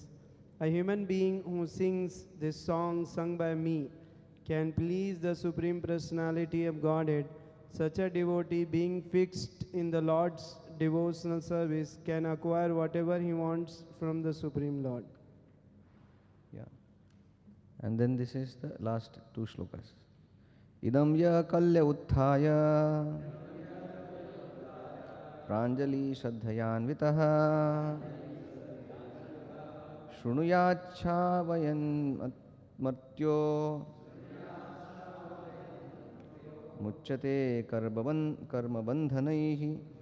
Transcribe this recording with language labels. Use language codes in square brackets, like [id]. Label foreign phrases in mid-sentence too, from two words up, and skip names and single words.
[en] A human being who sings this song sung by me can please the Supreme Personality of Godhead. Such a devotee, being fixed in the Lord's devotional service, can acquire whatever he wants from the Supreme Lord. Yeah. And then this is the last two shlokas. [sa] इदं यः कल्य उत्थाय प्राञ्जलिः श्रद्धयान्वितः शृणुयाच्छ वयन् मर्त्यो मुच्यते कर्म बन्धनैः.